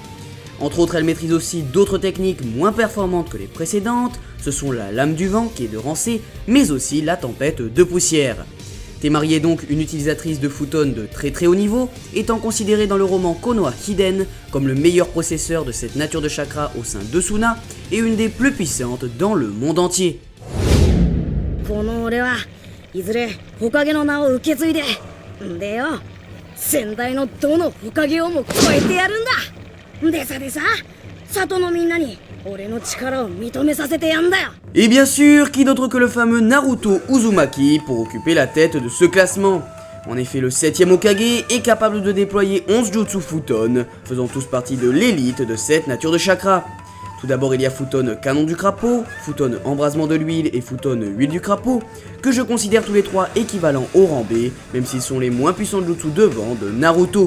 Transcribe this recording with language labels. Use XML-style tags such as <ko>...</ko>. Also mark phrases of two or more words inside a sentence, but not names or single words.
<fr>Entre autres, elle maîtrise aussi d'autres techniques moins performantes que les précédentes, ce sont la Lame du Vent qui est de rang C, mais aussi la Tempête de Poussière. Temari est donc une utilisatrice de Futon de très haut niveau, étant considérée dans le roman Konoha Hiden comme le meilleur processeur de cette nature de chakra au sein de Suna, et une des plus puissantes dans le monde entier.</fr> <ja>この俺はいずれ火影の名を受け継いでんでよ先代のどの火影をも超えてやるんだでさ里のみんなに俺の力を認めさせてやんだよ</ja> <fr>Et bien sûr, qui d'autre que le fameux Naruto Uzumaki pour occuper la tête de ce classement. En effet, le 7ème Hokage est capable de déployer 11 jutsu Futon, faisant tous partie de l'élite de cette nature de chakra. Tout d'abord, il y a Futon Canon du Crapaud, Futon Embrasement de l'huile et Futon Huile du Crapaud, que je considère tous les 3 équivalents au rang B, même s'ils sont les moins puissants jutsu de vent de Naruto.</fr>